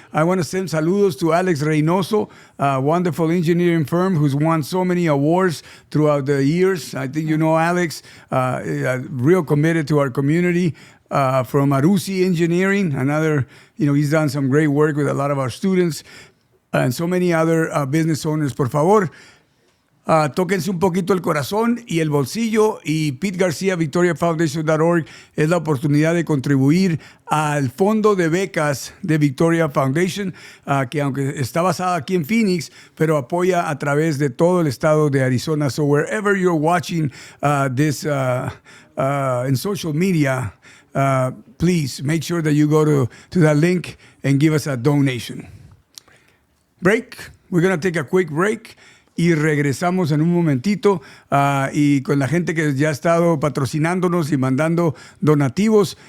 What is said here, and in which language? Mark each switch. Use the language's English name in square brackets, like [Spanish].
[English] I want to send saludos to Alex Reynoso, a wonderful engineering firm who's won so many awards throughout the years. I think you know Alex, real committed to our community. From Arusi Engineering, another, he's done some great work with a lot of our students. And so many other business owners. [Spanish] Por favor, tóquense un poquito el corazón y el bolsillo, y Pete Garcia, VictoriaFoundation.org es la oportunidad de contribuir al fondo de becas de Victoria Foundation, que aunque está basada aquí en Phoenix, pero apoya a través de todo el estado de Arizona. [English] So wherever you're watching this in social media, please make sure that you go to that link and give us a donation. Break. We're going to take a quick break [Spanish] y regresamos en un momentito y con la gente que ya ha estado patrocinándonos y mandando donativos.